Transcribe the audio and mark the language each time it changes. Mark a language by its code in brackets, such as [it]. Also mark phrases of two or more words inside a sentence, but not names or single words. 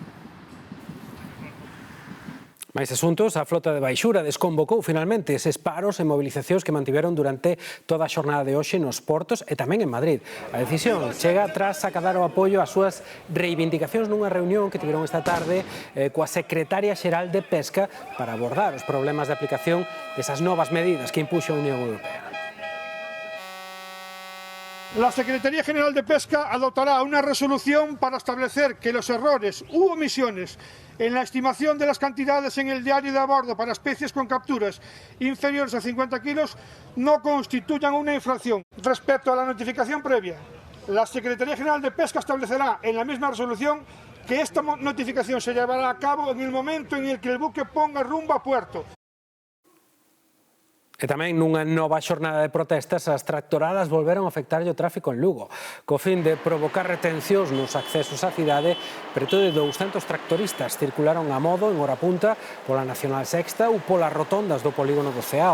[gl] Máis asuntos, a flota de Baixura desconvocou finalmente eses paros e mobilizacións que mantiveron durante toda a xornada de hoxe nos portos e tamén en Madrid. A decisión chega tras acadar o apoio ás súas reivindicacións nunha reunión que tiveron esta tarde coa secretaria xeral de Pesca para abordar os problemas de aplicación desas novas medidas que impuxo a Unión Europea. [es] La Secretaría General de Pesca adoptará una resolución para establecer que los errores u omisiones en la estimación de las cantidades en el diario de a bordo para especies con capturas inferiores a 50 kilos no constituyan una infracción. Respecto a la notificación previa, la Secretaría General de Pesca establecerá en la misma resolución que esta notificación se llevará a cabo en el momento en el que el buque ponga rumbo a puerto. [gl] E tamén nunha nova xornada de protestas as tractoradas volveron a afectarlle o tráfico en Lugo. Co fin de provocar retencións nos accesos á cidade, preto de 200 tractoristas circularon a modo en hora punta pola Nacional Sexta ou polas rotondas do polígono do Ceao.